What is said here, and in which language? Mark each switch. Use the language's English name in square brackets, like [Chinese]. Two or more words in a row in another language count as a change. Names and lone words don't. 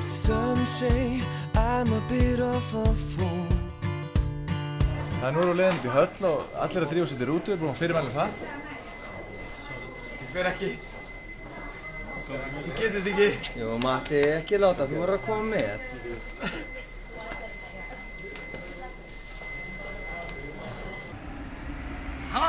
[English] Some say I'm a bit of a fool. [Icelandic] Það nú erum við leiðin upp í höll og allir að drífa sér til rútu, við erum búin að fyrirmæla það. Ég fer ekki. Ég geti þetta ekki. Jú, Matti, ekki láta, þú verður að koma með. Hæ!